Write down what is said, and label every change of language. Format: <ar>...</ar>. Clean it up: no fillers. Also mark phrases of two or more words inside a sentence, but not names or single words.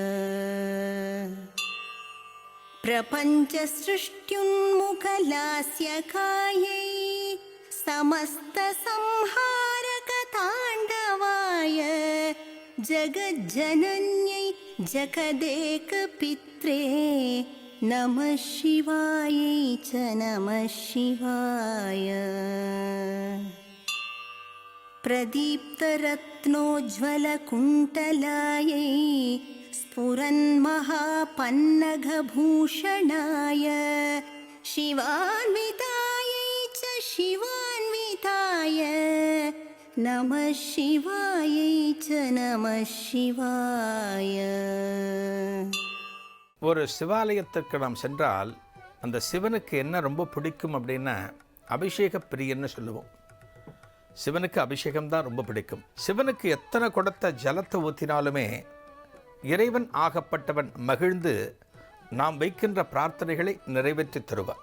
<sa>प्रपञ्च सृष्ट्युन्मुखलास्यकायै समस्त संहारक ताण्डवाय जगज्जनन्यै जगदेक पित्रे नमः शिवायै च नमः शिवाय. प्रदीप्तरत्नोज्ज्वलकुण्टलायै स्फुरन्महापन्नगभूषणाय शिवान्वितायै च शिवान्विताय नमः शिवायै च नमः शिवाय.</sa> <ta>ஒரு சிவாலயத்திற்கு நாம் சென்றால் அந்த சிவனுக்கு என்ன ரொம்ப பிடிக்கும் அப்படின்னா அபிஷேக பிரியன்னு சொல்லுவோம். சிவனுக்கு அபிஷேகம் தான் ரொம்ப பிடிக்கும். சிவனுக்கு எத்தனை குடத்தை ஜலத்தை ஊற்றினாலுமே இறைவன் ஆகப்பட்டவன் மகிழ்ந்து நாம் வைக்கின்ற பிரார்த்தனைகளை நிறைவேற்றி தருவார்.</ta>